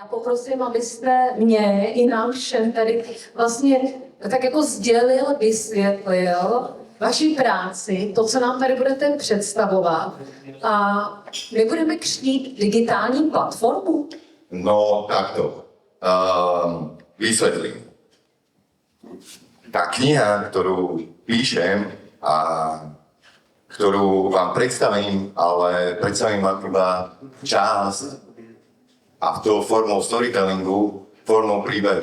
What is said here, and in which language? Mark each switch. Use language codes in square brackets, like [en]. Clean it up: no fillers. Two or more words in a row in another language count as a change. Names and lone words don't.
[cs] prosím, abyste mě i nám všem tady vlastně tak jako sdělil, vysvětlil vaši práci, to, co nám tady budete představovat. A my budeme křtít digitální platformu. [sk] No takto. Vysvetlím. Tá kniha, ktorú píšem a ktorú vám predstavím, ale predstavím vám iba časť a to formou storytellingu, formou príbehu.